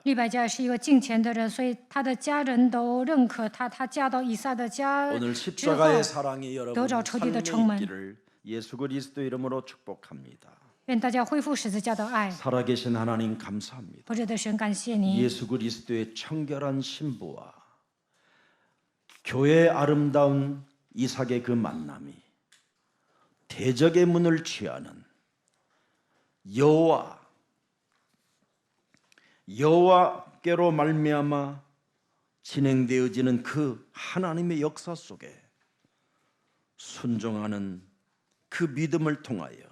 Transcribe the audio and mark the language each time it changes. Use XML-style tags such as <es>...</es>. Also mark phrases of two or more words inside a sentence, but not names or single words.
<zh>利百加是一个敬虔的人，所以他的家人都认可他。他嫁到以撒的家</zh> <ko>오늘</ko> <zh>之后，</zh> <ko>십자가의 사랑이 여러분</ko> <zh>得着仇敌的城</zh> <ko>삶에</ko> <zh>门。</zh> <ko>있기를 예수 그리스도 이름으로 축복합니다.</ko> <zh>愿大家恢复十字架的爱。</zh> <ko>살아계신 하나님 감사합니다.</ko> <zh>活着的神，感谢你，</zh> <ko>예수 그리스도의 청결한 신부와 교회의 아름다운 이삭의 그 만남이 대적의 문을 취하는 여호와께로 말미암아 진행되어지는 그 하나님의 역사 속에 순종하는 그 믿음을 통하여</ko>